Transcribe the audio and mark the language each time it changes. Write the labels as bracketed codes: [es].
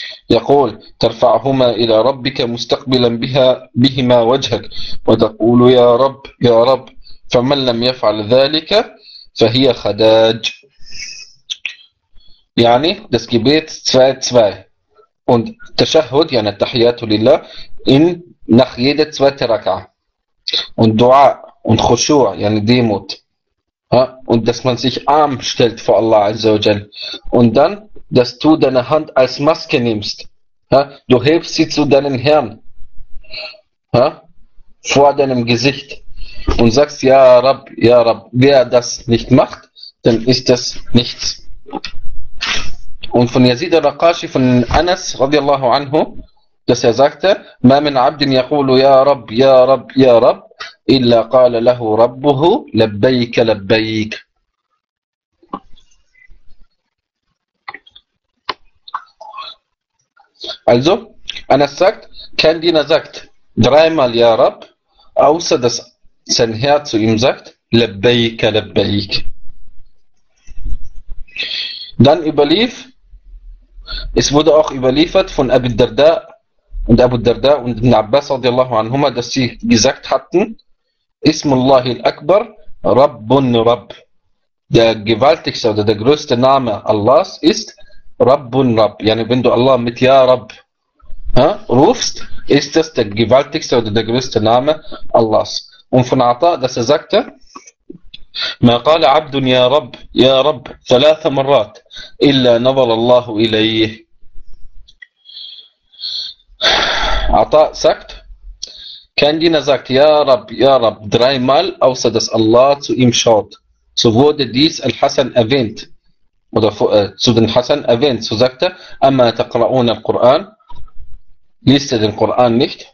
[ar] يقول ترفعهما إلى ربك مستقبلا بهما وجهك وتقول يا رب يا رب فمن لم يفعل ذلك فهي خداج. [de] يعني das Gebet 2-2 und Tashahud, yani Tahiyyatu Lillah, in nach jeder zweite Raka'a und Dua und Khushu', yani Demut, ja, und dass man sich arm stellt vor Allah Azza wa Jal. Und dann, dass du deine Hand als Maske nimmst. Ja, du hebst sie zu deinem Herrn. Ja, vor deinem Gesicht. Und sagst, ja Rab, wer das nicht macht, dann ist das nichts. Und von Yazid al-Raqashi, von Anas, radiallahu anhu, dass er sagte, [ar] ما من عبد يقول يا رب يا رب يا رب إلا قال له ربه لبيك لبيك. [de] Also, Anas sagt, kein Diener sagt dreimal Ya Rab, außer dass sein Herr zu ihm sagt [ar] لبيك لبيك. [de] Dann überlief, es wurde auch überliefert von Abu Darda und Abu Darda und Ibn Abbas radiallahu anhuma, dass sie gesagt hatten, [ar] Ismullahi al-Akbar, Rabbun Rabb. [de] Der gewaltigste oder der größte Name Allahs ist Rabbun Rabb. Yani wenn du Allah mit Ja Rabb rufst, ist das der gewaltigste oder der größte Name Allahs. Und von Ata, dass er sagte, [ar] ما قال عبد يا رب ثلاث مرات إلا نظر الله إليه. [de] Ata sagt, kein Diener sagt, ja Rab, dreimal, außer dass Allah zu ihm schaut. So wurde dies Al-Hasan erwähnt. Oder zu den Hasan erwähnt. So sagte, [ar] Amma taqra'una al-Quran. [de] Liest er den Koran nicht?